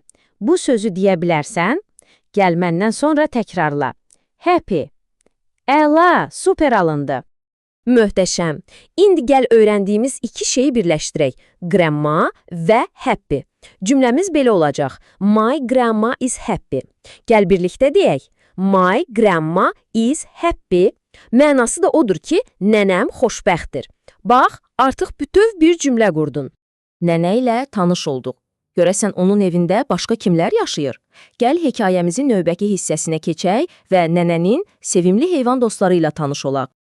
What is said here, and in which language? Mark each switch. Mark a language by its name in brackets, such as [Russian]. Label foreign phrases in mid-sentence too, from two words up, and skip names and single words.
[Azerbaijani] Bu sözü deyə bilərsən? Gəl məndən sonra təkrarla. Happy. Əla, super alındı. Möhtəşəm. İndi gəl öyrəndiyimiz 2 şeyi birləşdirək. Grandma və happy. Cümləmiz belə olacaq. [English] My grandma is happy. [Azerbaijani] Gəl birlikdə deyək. [English] My grandma is happy. [Azerbaijani] Mənası da odur ki, nənəm xoşbəxtdir. Bax, artıq bütöv bir cümlə qurdun. Nənə ilə tanış olduq. Görəsən onun evində başqa kimlər yaşayır? Gəl hekayəmizin növbəki hissəsinə keçək və nənənin sevimli heyvan dostları ilə tanış olaq.